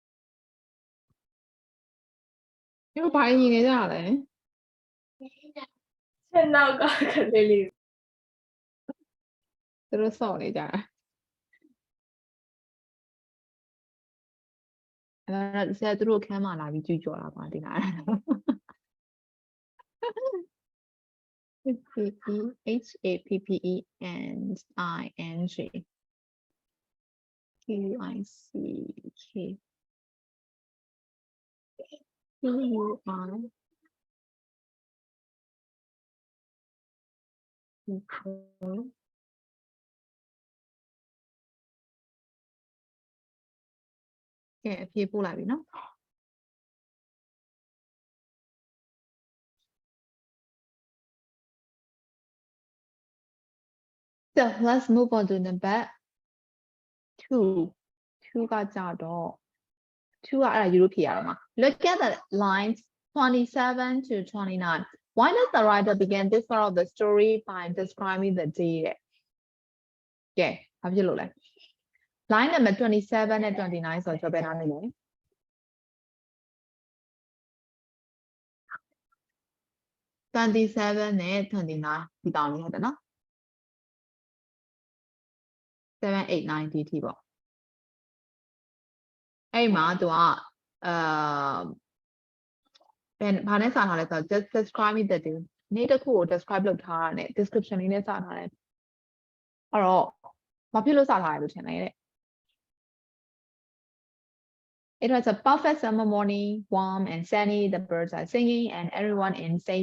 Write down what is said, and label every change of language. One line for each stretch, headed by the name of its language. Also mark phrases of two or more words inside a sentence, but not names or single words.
Burmese: ဒီဘာကြီးနေကြလဲ ချက်နောက်ကကလေးလေး သူတို့စော့နေကြတာ အဲ့တော့ဆရာသူတို့ခန်းမှာလာပြီးကြွကြော်တာပါဒီလား
English: P-E-H-A-P-P-E and I-N-G Q-I-C-K Q-U-I Okay.
Burmese: ကဲအဖြေပို့လိုက်ပြီနော်
English: So let's move on to number 2
Burmese: 2 က ကြတော့2ကအဲ့ဒါ Europe ဖြေရတော့မှာ
English: Look at the lines 27 to 29 Why does the writer begin this part of the story by describing the day
Burmese: တဲ့ကဲဘာဖြစ်လို့လဲ
English: line number 27
Burmese: နဲ့29ဆိုတော့ဘယ်နားနေလဲ 27နဲ့29ဒီတောင်းလေးဟုတ်တယ်နော်7 8 9 DT ပေါ့အဲ့မှာသူက ဘာနဲ့စထားလဲဆိုတော့
English: just describe me the day
Burmese: နေ့တစ်ခုကို describe လုပ်ထားတာနဲ့ description လေးနဲ့စထားတယ်အဲ့တော့ဘာဖြစ်လို့စထားရလို့ထင်လဲတဲ့
English: It was a perfect summer morning, warm and sunny. The birds are singing, and everyone in St.